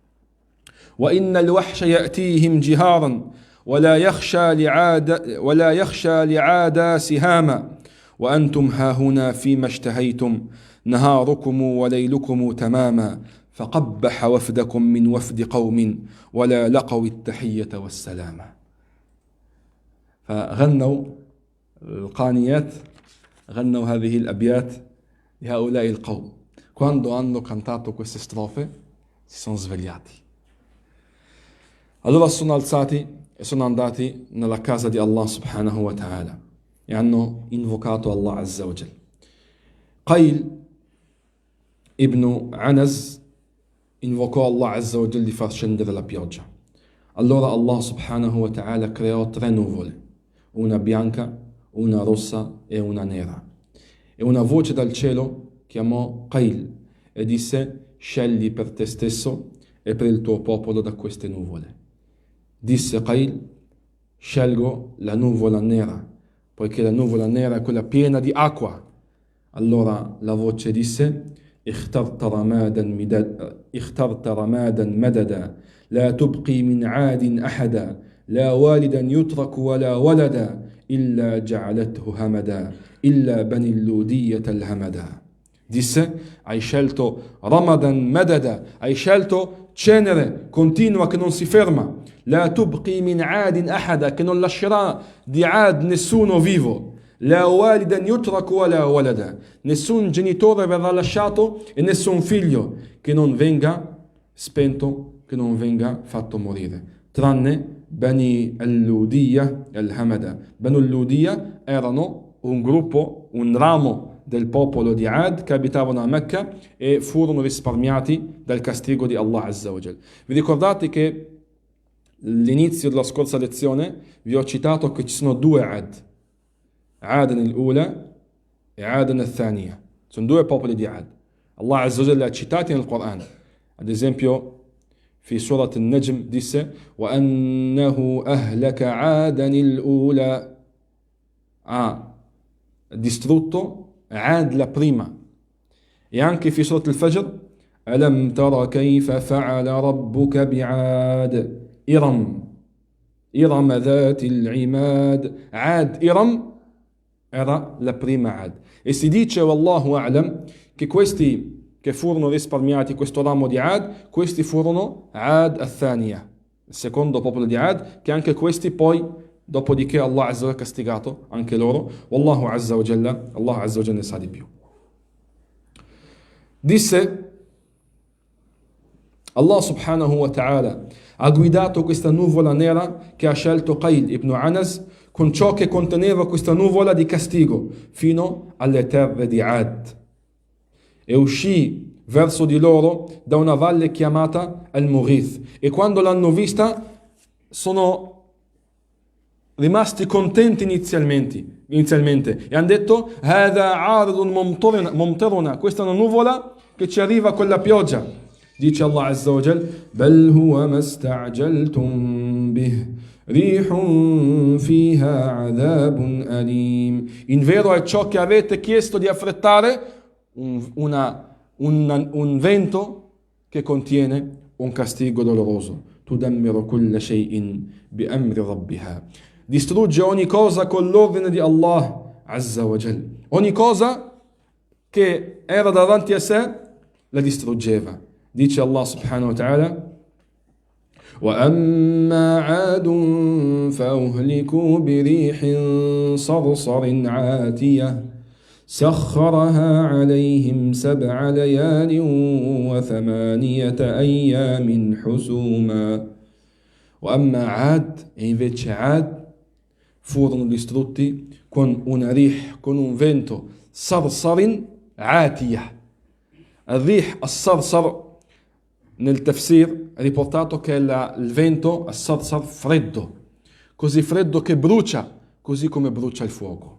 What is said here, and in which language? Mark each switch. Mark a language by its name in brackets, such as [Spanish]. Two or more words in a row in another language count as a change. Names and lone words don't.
[Arabic] وإن الوحش يأتيهم جهارا ولا يخشى لعادا سهاما وأنتم هاهنا فيما اشتهيتم نهاركم وليلكم تماما فقبح وفدكم من وفد قوم ولا لقوا التحية والسلامة. فغنوا القانيات، غنوا هذه الأبيات لهؤلاء القوم. [Italian] Quando hanno cantato queste strofe si sono svegliati. Allora sono alzati e sono andati nella casa di [Arabic] الله سبحانه وتعالى [Italian] e hanno invocato [Arabic] الله عز وجل. [Italian] Qayl ibn Anas invocò [Arabic] الله عز وجل [Italian] di far scendere la pioggia. Allora [Arabic] الله سبحانه وتعالى [Italian] creò 3 nuvole, una bianca, una rossa e una nera. E una voce dal cielo chiamò Qail e disse: scegli per te stesso e per il tuo popolo da queste nuvole. Disse Qail: scelgo la nuvola nera, poiché la nuvola nera è quella piena di acqua. Allora la voce disse: [Arabic] اخترت رمادا مددا لا تبقي من عاد أحدا لا والدا يترك ولا ولدا إلا جعلته همدا إلا بني اللودية الهمدا. [Italian] Disse: hai scelto [Arabic] رمادا مددا, [Italian] hai scelto cenere continua che non si ferma, [Arabic] لا تبقي من عاد أحدا, [Italian] che non lascerà di Ad nessuno vivo, [Arabic] لا والدا يترك ولا ولدا, [Italian] nessun genitore verrà lasciato e nessun figlio che non venga spento, che non venga fatto morire, tranne Bani al-Ludiya al-Hamada. Bani al-Ludiya erano un gruppo, un ramo del popolo di Ad che abitavano a Mecca e furono risparmiati dal castigo di [Arabic] الله عز وجل. [Italian] Vi ricordate che all'inizio della scorsa lezione vi ho citato che ci sono due Ad, Adan al-Ula e Adan al-Thaniya. Sono due popoli di Ad. [Arabic] الله عز وجل [Italian] li ha citati nel Quran. Ad esempio, [Arabic] في سورة النجم disse: وأنه أهلك عادا الأولى, [Italian] ha distrutto Ad la prima. E anche [Arabic] في سورة الفجر: ألم تر كيف فعل ربك بعاد إرم ذات العماد. [Italian] Ad Iram era la prima Ad. E si dice, [Arabic] والله أعلم, [Italian] che questi che furono risparmiati, questo ramo di Ad, questi furono Ad al-Thaniya, il secondo popolo di Ad, che anche questi poi, dopodiché [Arabic] الله عز وجل [Italian] ha castigato anche loro. [Arabic] والله عز وجل، الله عز وجل [Italian] ne sa di più. Disse [Arabic] الله سبحانه وتعالى: [Italian] ha guidato questa nuvola nera che ha scelto Qail ibn Anas con ciò che conteneva questa nuvola di castigo fino alle terre di Ad, e uscì verso di loro da una valle chiamata Al-Mughith, e quando l'hanno vista sono rimasti contenti inizialmente e hanno detto: [Arabic] هذا عارض ممطرنا, [Italian] questa è una nuvola che ci arriva con la pioggia. [Arabic] Dice الله عز وجل: بل هو ما استعجلتم به ريح فيها عذاب أليم. [Italian] In vero è ciò che avete chiesto di affrettare, un vento che contiene un castigo doloroso. [Arabic] تدمر كل شيء بأمر ربها, [Italian] distrugge ogni cosa con l'ordine di [Arabic] الله عز وجل. [Italian] Ogni cosa che era davanti a sé la distruggeva. [Arabic] Dice الله سبحانه وتعالى: وأما عاد فأهلكوا بريح صرصر عاتية سخرها عليهم 7 ليال و8 أيام حسوما. وأما عاد, [Italian] e invece Ad furono distrutti con una rih, con un vento, [Arabic] صرصر عاتية. الريح، الصرصر, [Italian] nel tafsir è riportato che è il vento, al-sarsar, freddo, così freddo che brucia, così come brucia il fuoco.